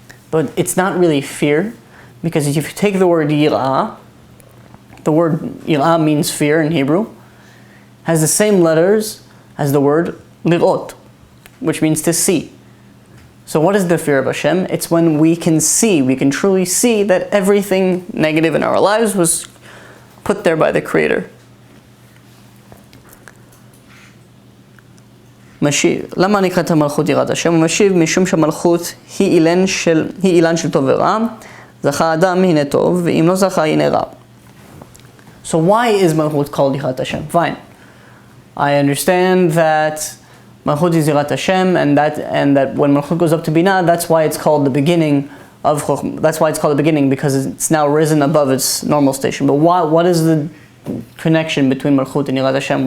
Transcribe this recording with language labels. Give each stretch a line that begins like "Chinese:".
English: But it's not really fear, because if you take the word Yirah, the word Yirah means fear in Hebrew, has the same letters as the word Lirot, which means to see. So what is the fear of Hashem? It's when we can truly see that everything negative in our lives was put there by the Creator.
Hebrew: משיב, למה נקראת המלכות יראת השם? הוא משיב משום שהמלכות היא אילן של טוב ורע, זכה אדם הנה טוב, ואם לא זכה הנה רע.
English: So why is Malchut called Yirat Hashem? Fine. I understand that Malchut is Yirat Hashem, and that when Malchut goes up to Bina, that's why it's called the beginning of Chokhmah. That's why it's called the beginning, because it's now risen above its normal station. But what is the connection between Malchut and Yirat Hashem?